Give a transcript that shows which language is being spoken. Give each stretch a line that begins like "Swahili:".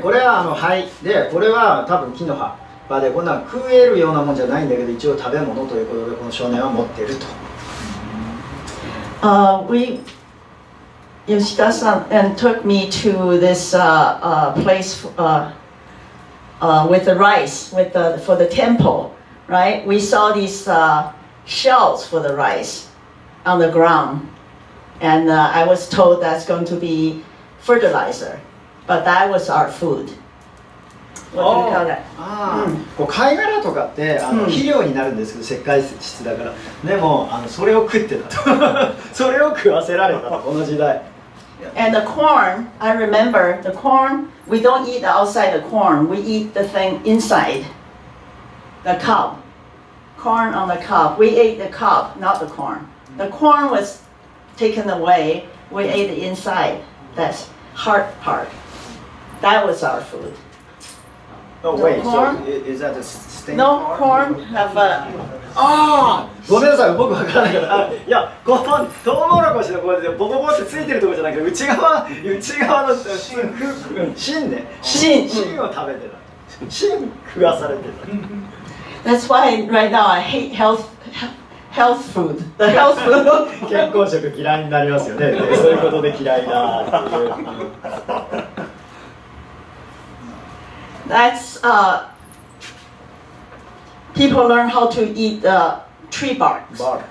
Japanese: これは灰で、これは多分木の葉。でこんな食えるようなもんじゃないんだけど一応食べ物ということでこの少年は持っていると。
English: Yoshida-san took me to this place with the rice, for the temple, right? We saw these shells for the rice on the ground, and I was told that's going to be fertilizer, but that was our food. What do you call that?
Japanese: こう貝殻とかって肥料になるんですけど石灰質だから。でもそれを食ってたと。それを食わせられたとこの時代。
English: And the corn, I remember the corn. We don't eat the outside the corn. We eat the thing inside the cob. Corn on the cob. We ate the cob, not the corn. The corn was taken away. We ate the inside. That's hard part. That was our food. Oh wait, so is that the stain? No corn have a.
Japanese: ごめんなさい、僕わからないから。いや、このトウモロコシのこれでボコボコってついてるところじゃなくて内側の芯ね。芯を食べてた。芯食わされてた。
English: That's why right now I hate health food. The health food.
Japanese: 健康食嫌いになりますよね。そういうことで嫌いだっていう。
English: That's people learn how to eat tree barks.